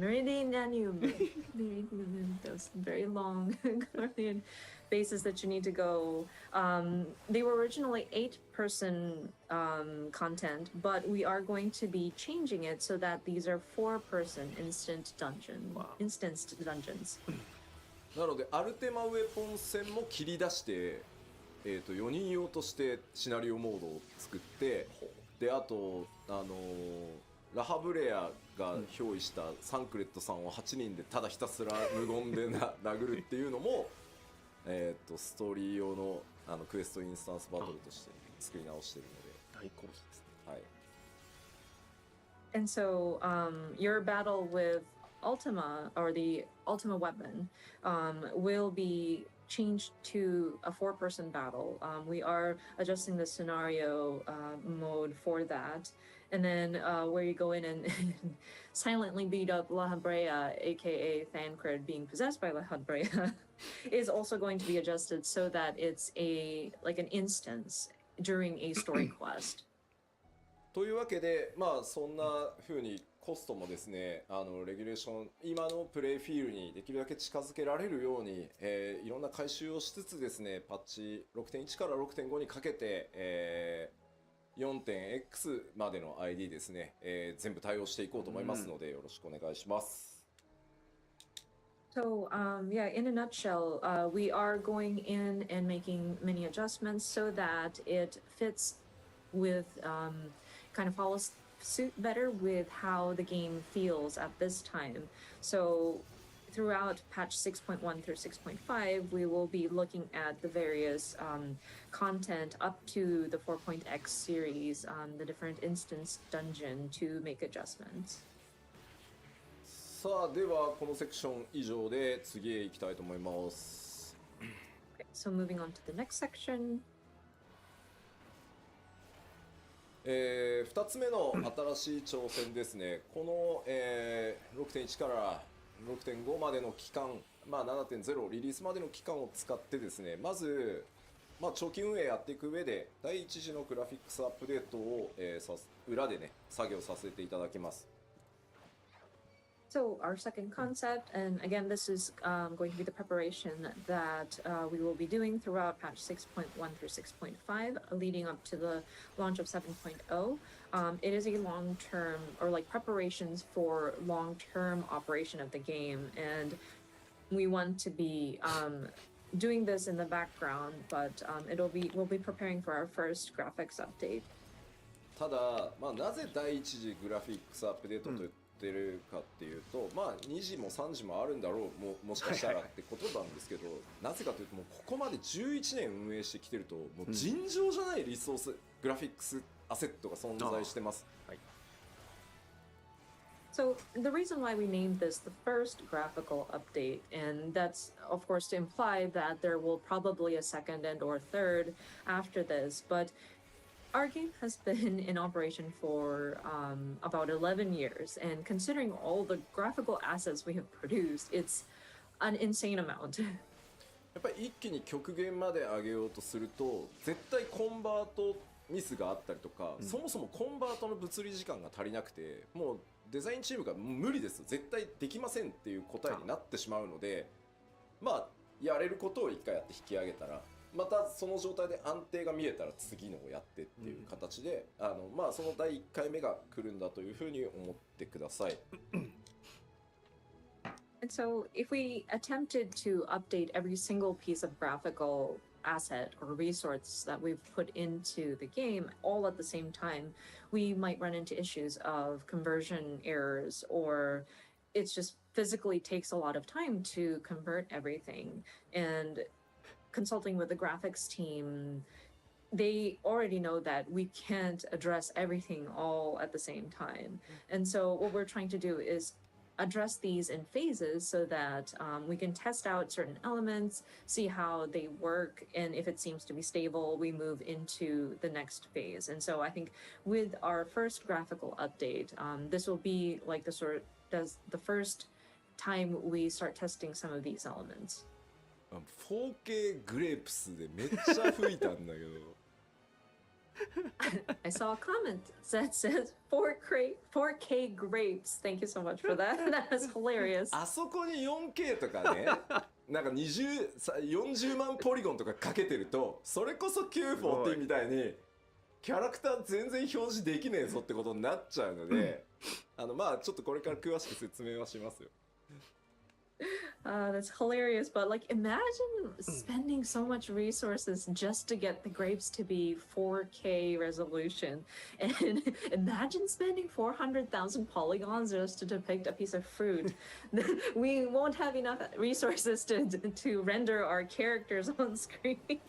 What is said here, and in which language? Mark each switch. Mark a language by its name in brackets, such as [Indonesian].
[English] Meridianum. Those very long Guardian bases that you need to go. They were originally 8-person content, but we are going to be changing it so that these are 4-person instanced dungeons. [Japanese] なのでアルテマウェポン戦も切り出して、4人用としてシナリオモードを作って、であとラハブレアが憑依したサンクレットさんを8人でただひたすら無言で殴るっていうのもストーリー用のクエストインスタンスバトルとして作り直してるので大好評ですね。はい。 [English] And so, your battle with Ultima, or the Ultima weapon, will be changed to a 4-person battle. We are adjusting the scenario mode for that. And then where you go in and silently beat up La Habrea, aka Thancred being possessed by La Habrea, is also going to be adjusted so that it's like an instance during a story quest. [Japanese] というわけで、まあそんな風にコストもですね、レギュレーション、今のプレイフィールにできるだけ近づけられるように、いろんな改修をしつつですね、パッチ 6.1 から 6.5 にかけて、4.x までの ID ですね、全部対応していこうと思いますので、よろしくお願いします。 [English] So, yeah, in a nutshell, we are going in and making many adjustments so that it fits with, kind of follows suit better with how the game feels at this time. So, throughout patch 6.1 through 6.5, we will be looking at the various content up to the 4.x series, the different instance dungeon to make adjustments. [Japanese] さあ、ではこのセクション以上で次へ行きたいと思います。 [English] Okay, so moving on to the next section. [Japanese] 2つ目の新しい挑戦ですね。この、6.1 から 6.5 までの期間、まあ、7.0 リリースまでの期間を使ってですね、まず、まあ、長期運営やっていく上で第一次のグラフィックスアップデートを、裏でね作業させていただきます。 [English] So our second concept, and again, this is going to be the preparation that we will be doing throughout patch 6.1 through 6.5, leading up to the launch of 7.0. It is a long-term, or like preparations for long-term operation of the game, and we want to be doing this in the background, but we'll be preparing for our first graphics update. [Japanese] ただ、まあ、なぜ第一次グラフィックスアップデートとってるかっていうと、まあ2時も3時もあるんだろう、もしかしたらってことなんですけど、なぜかというともうここまで11年運営してきてると、もう尋常じゃないリソース、グラフィックスアセットが存在してます。はい。 [English] So the reason why we named this the first graphical update, and that's of course to imply that there will probably a second and or third after this, but our game has been in operation for about 11 years, and considering all the graphical assets we have produced, it's an insane amount. やっぱり一気に極限まで上げようとすると、絶対コンバートミスがあったりとか、そもそもコンバートの物理時間が足りなくて、もうデザインチームが無理です、絶対できませんっていう答えになってしまうので、まあやれることを一回やって引き上げたら、またその状態で安定が見えたら次のをやってっていう形で、まあその第1回目が来るんだというふうに思ってください。 And so if we attempted to update every single piece of graphical asset or resource that we've put into the game all at the same time, we might run into issues of conversion errors, or it's just physically takes a lot of time to convert everything. And consulting with the graphics team, they already know that we can't address everything all at the same time. And so what we're trying to do is address these in phases so that we can test out certain elements, see how they work, and if it seems to be stable, we move into the next phase. And so I think with our first graphical update, this will be like the first time we start testing some of these elements. [Japanese] 4K グレープスでめっちゃ吹いたんだけど。 [English] I saw a comment that says 4K grapes. Thank you so much for that. That was hilarious. [Japanese] あそこに 4K とかね、なんか40万ポリゴンとかかけてると、それこそ940みたいにキャラクター全然表示できねえぞってことになっちゃうので、まあちょっとこれから詳しく説明はしますよ。 [English] That's hilarious, but like imagine spending so much resources just to get the grapes to be 4K resolution, and imagine spending 400,000 polygons just to depict a piece of fruit. We won't have enough resources to render our characters on screen.